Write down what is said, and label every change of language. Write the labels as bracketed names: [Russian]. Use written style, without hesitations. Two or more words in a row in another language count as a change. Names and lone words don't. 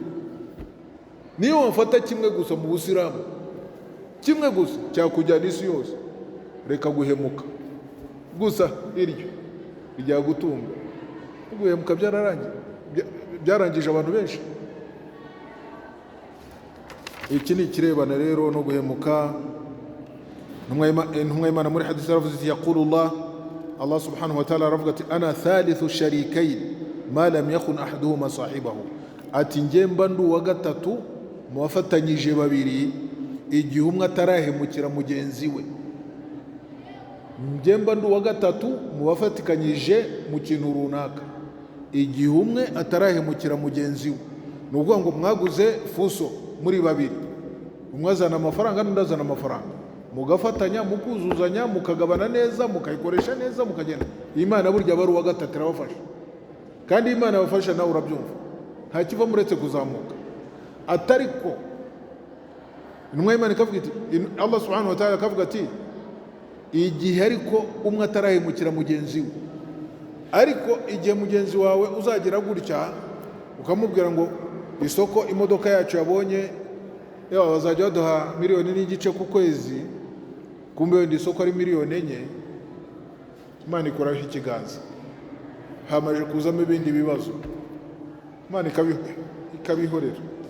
[Kinyarwanda] Niyo wafata kimwe gusa mu Busilamu, kimwe gusa cyakujyana isi yose, reka guhemuka gusa iryo rijya gutunga. Guhemuka byarangije abantu benshi. Iki ni ikirebana rero no guhemuka. Intumwa y'Imana muri hadisi yaravuze iti [Arabic] يقول الله سبحانه وتعالى [Kinyarwanda] aravuga ati [Arabic] أنا ثالث شريكين ما لم يكن أحدهما صاحبه, [Kinyarwanda] ati njye mba ndi uwa gatatu mu bafatanyije babiri igihe umwe atarahemukira mugenzi we. Njye mba ndi uwa gatatu mu bafatikanyije mu kintu runaka igihe umwe atarahemukira mugenzi we. Ni ukuvuga ngo mwaguze fuso muri babiri, umwe azana amafaranga n'undi azana amafaranga, mugafatanya, mukuzuzanya, mukagabana neza, mukayikoresha neza, mukagenda. Imana burya aba ari uwa gatatu irabafasha, kandi Imana yabafasha nawe urabyumva, nta kiva muretse kuzamuka. Atariko intumwa y'Imana ikavuga iti, [Arabic] الله سبحانه وتعالى [Kinyarwanda] akavuga ati igihe ariko umwe atarahemukira mugenzi we, ariko igihe mugenzi wawe uzagira gutya ukamubwira ngo isoko imodoka yacu yabonye bazajya baduha 1.5 miliyoni ku kwezi, kumbe wenda isoko ari 4 miliyoni, Imana ikoraho ikiganza, hamaje kuzamo ibindi bibazo, Imana ikabihorera.